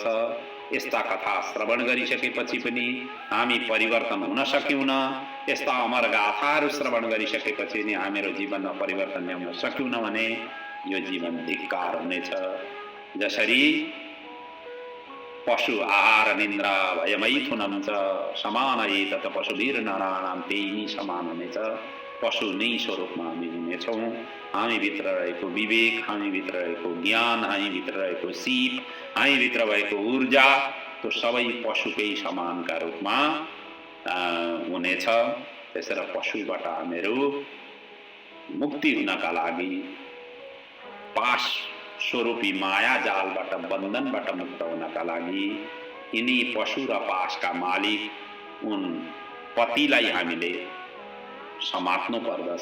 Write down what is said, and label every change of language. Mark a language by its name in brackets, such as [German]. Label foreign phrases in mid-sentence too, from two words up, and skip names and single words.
[Nepali] यस्ता कथा श्रवण गरिसकेपछि पनि हामी परिवर्तन हुन सक्यौन। यस्ता अमर गाथाहरू श्रवण गरिसकेपछि नि हामीहरू जीवनमा परिवर्तन ल्याउन सक्यौन भने यो जीवन धिक्कार हुनेछ। [Sanskrit] जसरी पशु आहार निन्द्रा भयमैथुनम च समान एतत् पशुभिर नराणाम [Nepali] त्यही नै समान हुनेछ। पशु नै स्वरूपमा हामी हुनेछौँ। हामीभित्र रहेको विवेक, हामीभित्र रहेको ज्ञान, हामीभित्र रहेको सिप, हामीभित्र भएको ऊर्जा त्यो सबै पशुकै समानका रूपमा हुनेछ। त्यसैले पशुबाट हामीहरू मुक्ति हुनका लागि पास स्वरूपी माया जालबाट बन्धनबाट मुक्त हुनका लागि यिनी पशु र पासका मालिक उन पतिलाई हामीले समात्नु पर्दछ।